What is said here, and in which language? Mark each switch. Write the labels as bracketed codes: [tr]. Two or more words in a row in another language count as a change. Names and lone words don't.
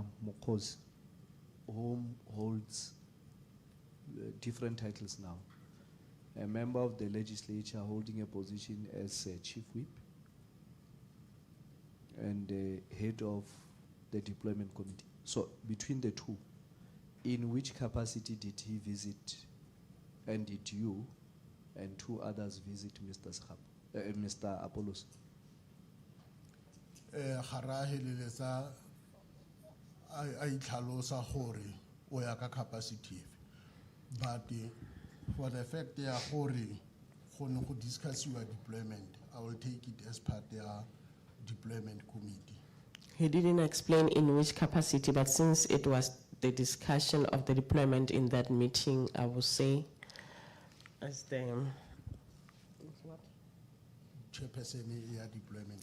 [en] Mokgosi, whom holds different titles now, a member of the legislature holding a position as chief whip and head of the deployment committee? So between the two, in which capacity did he visit, and did you and two others visit Mr. Mr. Apollos? [tn] Gara heleletsa a itlhalosa gore o ya ka capacity, [en] but for the fact [tn] ya gore go ne go discussiwa deployment, [en] I will take it as part [tn] ya [en] deployment committee. He didn't explain in which capacity, but since it was the discussion of the deployment in that meeting, I will say as the Chairperson ya deployment.